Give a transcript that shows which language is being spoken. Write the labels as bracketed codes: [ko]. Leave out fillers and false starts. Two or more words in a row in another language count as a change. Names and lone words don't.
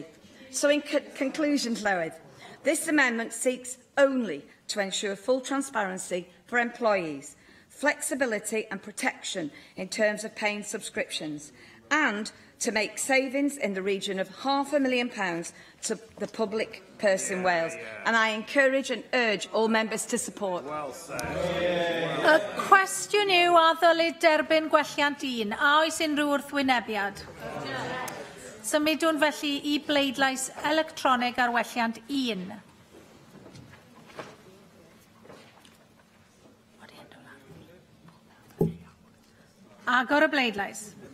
[en] So in conclusion, Llywydd, this amendment seeks only to ensure full transparency for employees, flexibility and protection in terms of paying subscriptions, and to make savings in the region of £500,000 to the public purse in Wales. And I encourage and urge all members to support. [cy] Y cwestiwn yw a ddylid derbyn gwelliant 1. A oes unrhyw wrthwynebiad? Symudwn felly I bleidlais electronig ar welliant 1. Agor y bleidlais.